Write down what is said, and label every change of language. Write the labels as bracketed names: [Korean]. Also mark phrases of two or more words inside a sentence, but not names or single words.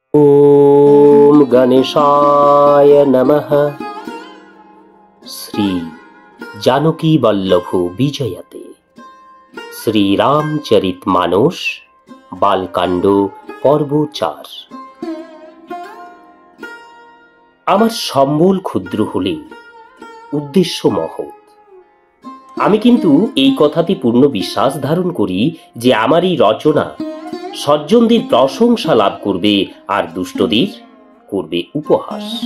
[Sanskrit] ओम गणेशाय नमः। श्री जानकी वल्लभ विजयते श्री रामचरितमानस बालकांड पर्व 4। [Bangla] আমার সম্বল ক্ষুদ্র হলে উদ্দেশ্য মহৎ। আমি কিন্তু এই কথাতে পূর্ণ বিশ্বাস ধারণ করি যে আমার এই রচনা সজ্জনদের প্রশংসা লাভ করবে আর দুষ্টদের করবে উপহাস।